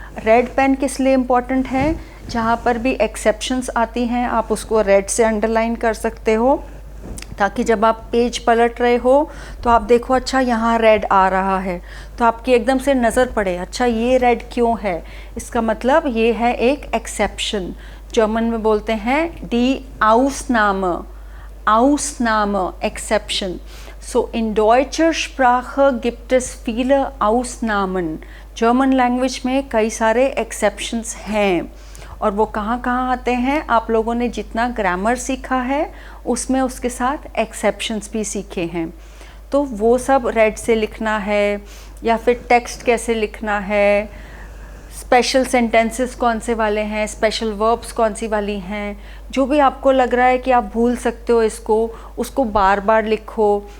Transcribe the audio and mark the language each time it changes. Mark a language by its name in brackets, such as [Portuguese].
[Hindi] Red pen किस लिए important है, जहाँ पर भी एक्सेप्शंस आती हैं आप उसको रेड से अंडरलाइन कर सकते हो, ताकि जब आप पेज पलट रहे हो तो आप देखो अच्छा यहाँ रेड आ रहा है, तो आपकी एकदम से नज़र पड़े, अच्छा ये रेड क्यों है, इसका मतलब ये है एक एक्सेप्शन। जर्मन में बोलते हैं D आउसनामे, आउसनामे, exception. [German] So in deutscher Sprache gibt es viele Ausnahmen। [Hindi] German language में कई सारे एक्सेप्शंस हैं, और वो कहाँ कहाँ आते हैं, आप लोगों ने जितना ग्रामर सीखा है उसमें उसके साथ एक्सेप्शंस भी सीखे हैं। तो वो सब रेड से लिखना है, या फिर टेक्स्ट कैसे लिखना है, स्पेशल सेंटेंसेस कौन से वाले हैं, स्पेशल वर्ब्स कौन सी वाली हैं, जो भी आपको लग रहा है कि आप भूल सकते हो इसको, उसको बार बार लिखो।